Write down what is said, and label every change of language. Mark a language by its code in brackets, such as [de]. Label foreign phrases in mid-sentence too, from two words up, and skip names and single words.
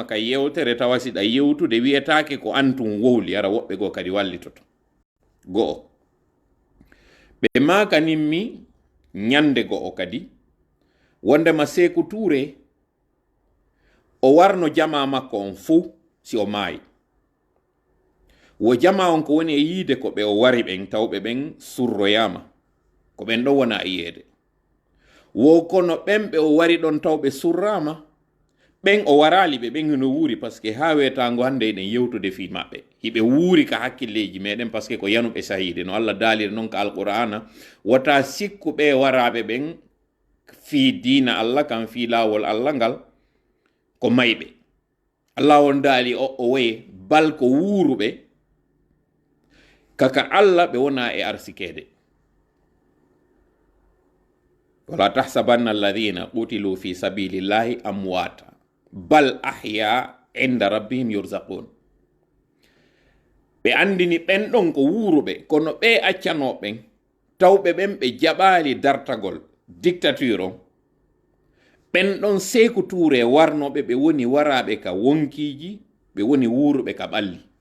[ff] ka yewtere tawasiɗa yewtude wiyetake ko antum wohli ara woɓɓe goo kadi wallitoto go'o ɓe makaninmi ñande go'o kadi wondema Sékou Touré o warno jama makko on fuu si o maayi wo jama on ko woni e yiide ko ɓe o wari ɓen tawɓe ɓen surroyama ko ɓen ɗo wona e yiyeede wo kono ɓen ɓe o wari ɗon tawɓe surrama ɓen o warali ɓe ɓen hino wuuri [fr] par ce que [ff] ha wetango hande eɗen yewtude fi maɓɓe hiɓe wuuri ka hakkilleji meɗen [fr] par ce que [ff] ko yanuɓe sahide no Allah daaliri noon ka alqur'ana wota sikkuɓe waraɓe ɓen fi diina Allah kam fi lawol Allah ngal ko mayɓe Allah on daali o woye bal ko wuuruɓe kaka Allah ɓe wona e arsikede [ar] وَلَا تَحْسَبَنَّ الَّذِينَ قُتِلُوا فِي سَبِيلِ اللَّهِ أَمْوَاتًا بَلْ أَحْيَاءٌ عِنْدَ رَبِّهِمْ يُرْزَقُونَ. [ff] Ɓe andini ɓen ɗon ko wuruɓe kono ɓe accanoɓen tawɓe ɓen ɓe jaɓali dartagol dictature on. ɓen ɗon Sékou Touré warnoɓe ɓe woni waraɓe ka wonkiji, ɓe woni wuruɓe ka ɓalli.